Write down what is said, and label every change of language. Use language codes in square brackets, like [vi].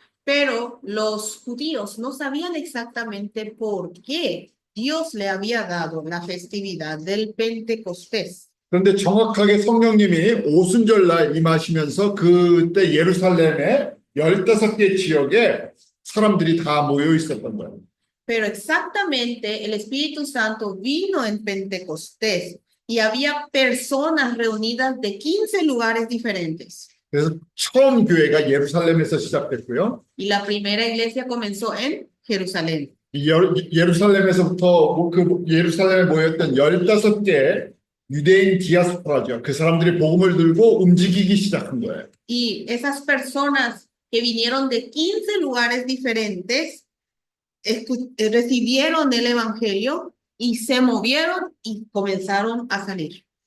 [es] Pero los judíos no sabían exactamente por qué Dios le había dado la festividad del Pentecostés. [ko] 그런데 정확하게 성령님이 오순절날 임하시면서 그때 예루살렘에 15개 지역에 사람들이 다 모여 있었던 거예요. [es] Pero exactamente el Espíritu Santo vino en Pentecostés y había personas reunidas de 15 lugares diferentes. [ko] 그래서 처음 교회가 예루살렘에서 시작됐고요. [es] Y la primera iglesia comenzó en Jerusalén. [ko] 예루살렘에서부터 그 예루살렘에 모였던 15개 유대인 디아스포라죠. 그 사람들이 복음을 들고 움직이기 시작한 거예요. [es] Y esas personas que vinieron de 15 lugares diferentes recibieron el evangelio y se movieron y comenzaron a salir.